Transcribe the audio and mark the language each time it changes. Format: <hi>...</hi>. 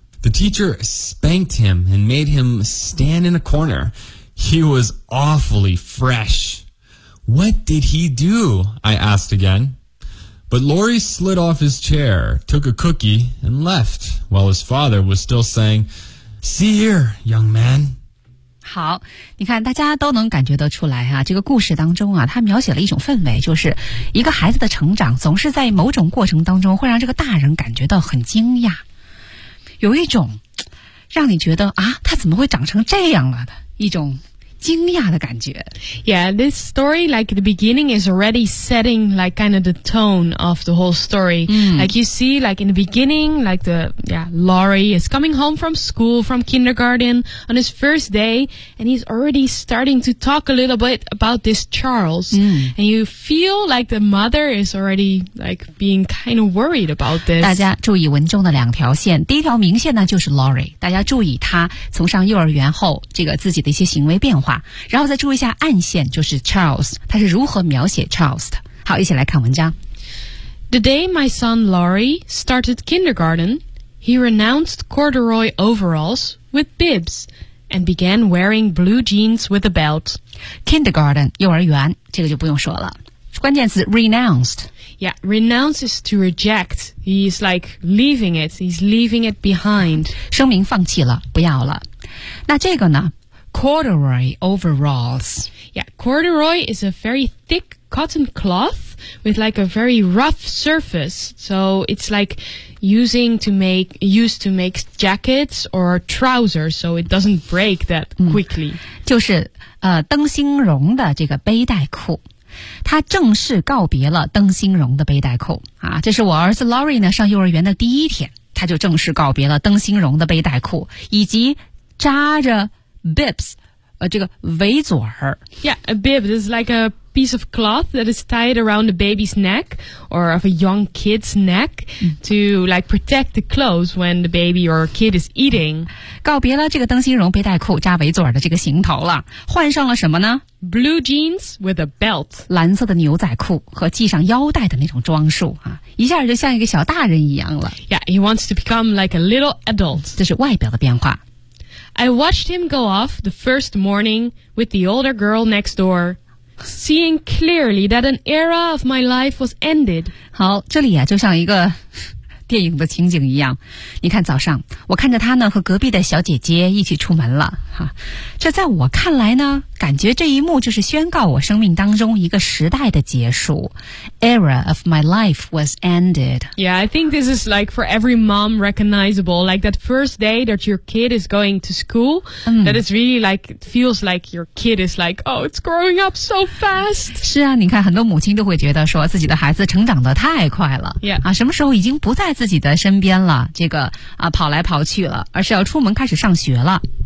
<en>The teacher spanked him and made him stand in a corner. He was awfully fresh. What did he do? I asked again. But Laurie slid off his chair, took a cookie, and left, while his father was still saying, See here, young man.</en> <zh>好，你看大家都能感觉得出来啊，这个故事当中啊，它描写了一种氛围，就是一个孩子的成长总是在某种过程当中会让这个大人感觉到很惊讶。有一种让你觉得啊，他怎么会长成这样了的一种惊讶的感觉。</zh> <en>Yeah, this story, like the beginning, is already setting like kind of the tone of the whole story. Like you see, like in the beginning, like the, yeah, Laurie is coming home from school, from kindergarten on his first day, and he's already starting to talk a little bit about this Charles. And you feel like the mother is already like being kind of worried about this.</en> <zh>大家注意文中的两条线。第一条明线呢就是 Laurie。大家注意他从上幼儿园后这个自己的一些行为变化。然后再注意一下暗线，就是 Charles， 他是如何描写 Charles 的。好，一起来看文章。</zh> <en>The day my son Laurie started kindergarten, he renounced corduroy overalls with bibs and began wearing blue jeans with a belt.</en> <zh>Kindergarten 幼儿园，这个就不用说了。关键词 renounced。</zh> <en>Yeah, renounce is to reject. He's like leaving it. He's leaving it behind.</en> <zh>声明放弃了，不要了。那这个呢？</zh> <en>Corduroy overalls. Yeah, corduroy is a very thick cotton cloth with like a very rough surface. So it's like used to make jackets or trousers so it doesn't break that quickly.</en> <zh>就是灯芯绒的这个背带裤。他正式告别了灯芯绒的背带裤。啊，这是我儿子 Laurie 呢上幼儿园的第一天。他就正式告别了灯芯绒的背带裤以及扎着Bibs, 这个围嘴儿。</zh> <en>Yeah, a bib is like a piece of cloth that is tied around a baby's neck or of a young kid's neck to like protect the clothes when the baby or kid is eating.</en> <zh>告别了这个灯芯绒背带裤扎围嘴儿的这个行头了，换上了什么呢？</zh> <en>Blue jeans with a belt.</en> <zh>蓝色的牛仔裤和系上腰带的那种装束啊，一下就像一个小大人一样了。</zh> <en>Yeah, he wants to become like a little adult.</en> <zh>这是外表的变化。</zh> <en>I watched him go off the first morning with the older girl next door, seeing clearly that an era of my life was ended.</en> <zh>好，这里啊，就像一个电影的情景一样。你看，早上我看着他呢和隔壁的小姐姐一起出门了哈。这在我看来呢，感觉这一幕就是宣告我生命当中一个时代的结束。</zh> <en>Era of my life was ended. Yeah, I think this is like for every mom recognizable, like that first day that your kid is going to school. That is really like it feels like your kid is like, oh, it's growing up so fast.</en> <zh>是啊，你看很多母亲都会觉得说自己的孩子成长得太快了。</zh> <en>Yeah.</en> <zh>啊，什么时候已经不在自己的身边了？这个啊，跑来跑去了，而是要出门开始上学了。</zh>